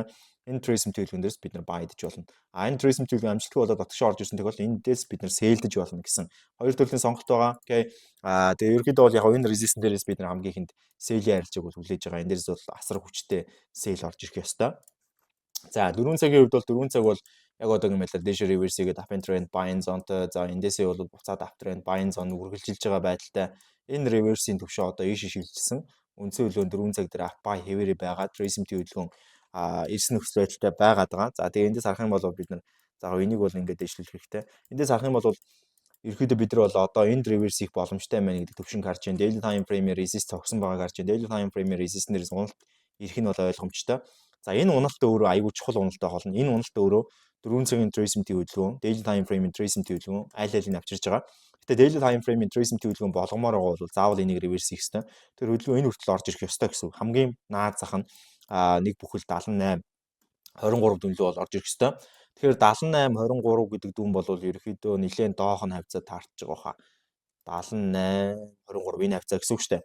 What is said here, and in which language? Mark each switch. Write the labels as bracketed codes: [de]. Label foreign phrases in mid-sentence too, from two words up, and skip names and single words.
[mn] Энэ Trace MT-ийн дээрс бид нар buy идэж болно. Энэ Trace MT-ийн амжилтгүй болоод отгошоо орж ирсэн тохиолдолд энэ дээрс бид нар sell-дэж болно гэсэн хоёр төрлийн сонголт байгаа. Окей. Тэгээ ерөнхийдөө бол яг энэ resistance дээрээс бид нар хамгийн ихэнд sell-ийн арилжааг бол хүлээж байгаа. Энэ дээрс бол асар хүчтэй sell орж ирэх ёстой. За 4 цагийн хувьд бол 4 цаг бол яг одоогийн байдлаар дэш реверс хийгээд [en] up trend buying zone- [mn] той за эндээсээ бол буцаад [en] up trend buying zone [mn] үргэлжилж байгаа байдалтай энэ реверсийн төвшөө одоо ийш шилжсэн үндсэн хөдөлгөөн 4 цаг дээр [en] up buy [mn] хэвээрээ байгаа Trace MT хөдөлгөөн эрс нөхцөл байдалтай байгаад байгаа. За тэгээ эндээс харах юм бол бид нар за энийг бол ингээд дэвшлүүлэх хэрэгтэй. Эндээс харах юм бол ерөөхдөө бид нар бол одоо энд реверс хийх боломжтой байна гэдэг төвшинг харж байна. [en] Daily time frame resist [mn] тогсон байгааг харж байна. [en] Daily time frame resistance- [mn] нээс уналт ирэх нь бол ойлгомжтой. За энэ уналт өөрөө аюул чухал уналттай болно. Энэ уналт өөрөө 4 цагийн Trace MT хөдөлгөөн, [en] daily time frame- [mn] ийн Trace MT хөдөлгөөн аль алийг авчирж байгаа. Гэтэ [en] daily time frame- [mn] ийн Trace MT хөдөлгөөн болгомоор байгаа бол заавал энийг реверс хийх ёстой. Тэр хөдөлгөөн энэ хүртэл орж ирэх ёстой гэсэн. Хамгийн наад зах нь нэг бүхэл 78 23 дүнлүү бол орж ирэх ёстой. Тэгэхээр 78 23 гэдэг дүн бол ерөөхдөө нэлээд доох нь хавцаа таарч байгаа хаа. 78 23 энэ хавцаа гэсэн үг шүү дээ.